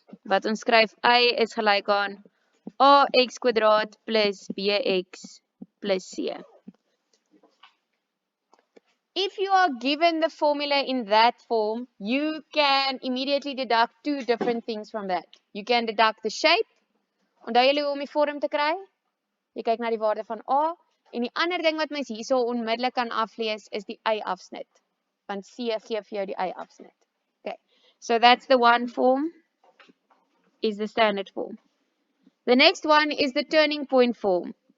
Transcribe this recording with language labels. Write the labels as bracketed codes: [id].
[af] Wat ons skryf y is gelyk aan ax kwadraat plus bx plus c. [en] If you are given the formula in that form, you can immediately deduct two different things from that. You can deduct the shape. [af] Onthou julle hoe om die vorm te kry? Jy kyk na die waarde van a. En die ander ding wat mens hierso onmiddellik kan aflees is die y-afsnit. Want c gee vir jou die y-afsnit. Okay. [en] So that's the one form, is the standard form. The next one is the turning point form.